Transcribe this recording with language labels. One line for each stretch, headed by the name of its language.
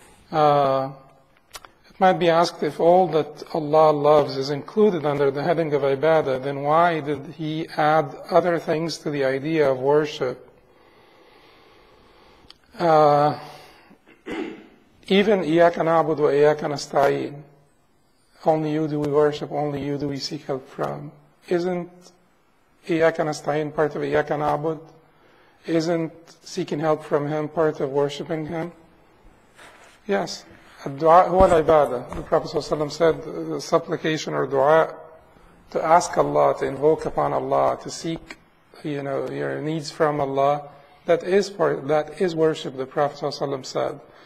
English: It might be asked, if all that Allah loves is included under the heading of ibadah, then why did He add other things to the idea of worship? Even
Arabic: إِيَّاكَ نَعْبُدُ وَإِيَّاكَ نَسْتَعِينُ,
English: only you do we worship, only you do we seek help from. Isn't
Arabic: إِيَّاكَ نَسْتَعِينُ
English: part of
Arabic: إِيَّاكَ نَعْبُدُ?
English: Isn't seeking help from Him part of worshiping Him? Yes.
Arabic: الدعاء هو العبادة.
English: The Prophet ﷺ said, supplication or dua, to ask Allah, to invoke upon Allah, to seek, your needs from Allah, that is worship, the Prophet ﷺ said.